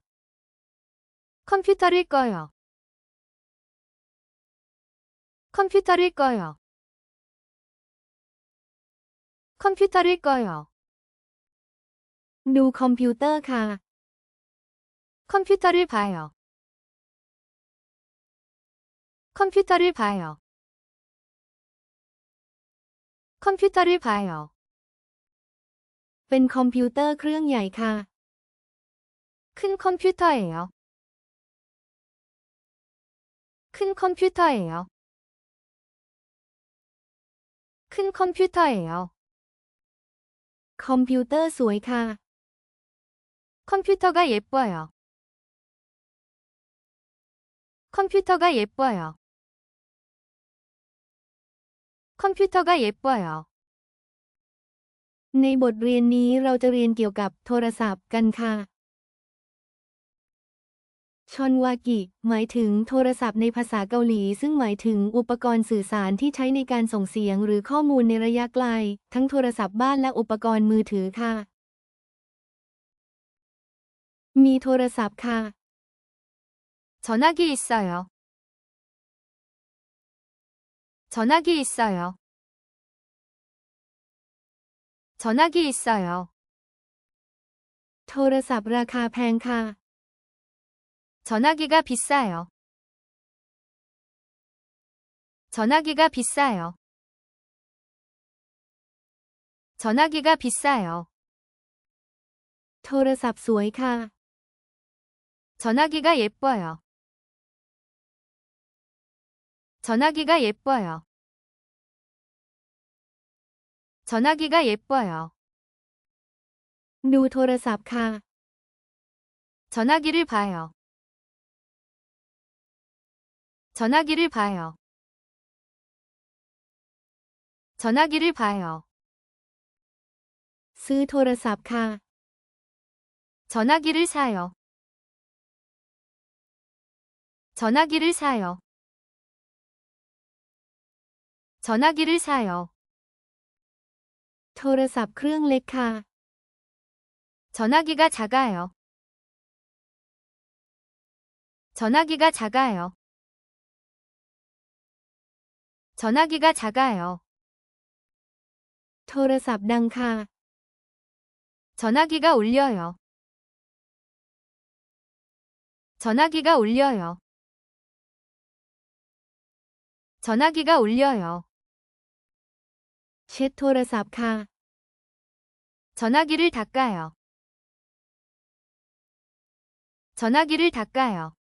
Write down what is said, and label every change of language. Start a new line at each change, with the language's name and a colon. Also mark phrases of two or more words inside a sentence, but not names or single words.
Korean: 컴퓨터를 꺼요. 컴퓨터를 꺼요. 컴퓨터를 꺼요.
Thai: ดูคอมพิวเตอร์ค่ะ
Korean: 컴퓨터를 봐요. 컴퓨터를 봐요. 컴퓨터를 봐요.
Thai: เป็นคอมพิวเตอร์เครื่องใหญ่ค่ะ
Korean: 큰 컴퓨터예요. 큰 컴퓨터예요. 큰 컴퓨터예요.
Thai: คอมพิวเตอร์สวยค่ะ
Korean: 컴퓨터가 예뻐요. 컴퓨터가 예뻐요. 컴퓨터가 예뻐요.
Thai: ในบทเรียนนี้เราจะเรียนเกี่ยวกับโทรศัพท์กันค่ะ ชอนวากิหมายถึงโทรศัพท์ในภาษาเกาหลีซึ่งหมายถึงอุปกรณ์สื่อสารที่ใช้ในการส่งเสียงหรือข้อมูลในระยะไกลทั้งโทรศัพท์บ้านและอุปกรณ์มือถือค่ะ มีโทรศัพท์ค่ะ
Korean: 전화기 있어요. 전화기 있어요. 전화기 있어요.
Thai: โทรศัพท์ราคาแพงค่ะ
Korean: 전화기가 비싸요. 전화기가 비싸요. 전화기가 비싸요.
Thai: โทรศัพท์สวยค่ะ
Korean: 전화기가 예뻐요. 전화기가 예뻐요. 전화기가 예뻐요.
Thai: ดูโทรศัพท์ค่ะ
Korean: 전화기를 봐요. 전화기를 봐요. 전화기를 봐요.
Thai: ซื้อโทรศัพท์ค่ะ
Korean: 전화기를 사요. 전화기를 사요. 전화기를 사요.
Thai: โทรศัพท์เครื่องเล็กค่ะ
Korean: 전화기가 작아요. 전화기가 작아요. 전화기가 작아요.
Thai: โทรศัพท์ดังค่ะ
Korean: 전화기가 울려요. 전화기가 울려요. 전화기가 울려요.
Thai: เช็ดโทรศัพท์ค่ะ
Korean: 전화기를 닦아요. 전화기를 닦아요.